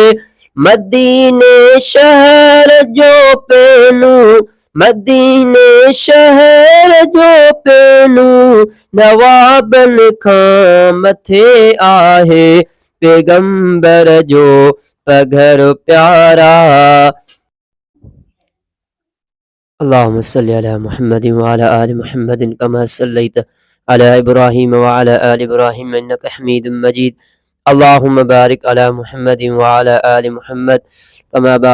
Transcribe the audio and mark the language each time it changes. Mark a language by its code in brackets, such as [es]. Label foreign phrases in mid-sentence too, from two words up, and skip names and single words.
[sd] मदीने शहर जो पहलू मदीने शहर जो पहलू नवाबन खां मथे आहे। पैगंबर जो पघर प्यारा। [ar] اللهم صل على محمد وعلى آل محمد كما صليت على إبراهيم وعلى آل إبراهيم إنك حميد مجيد. اللهم بارك على محمد وعلى آل محمد كما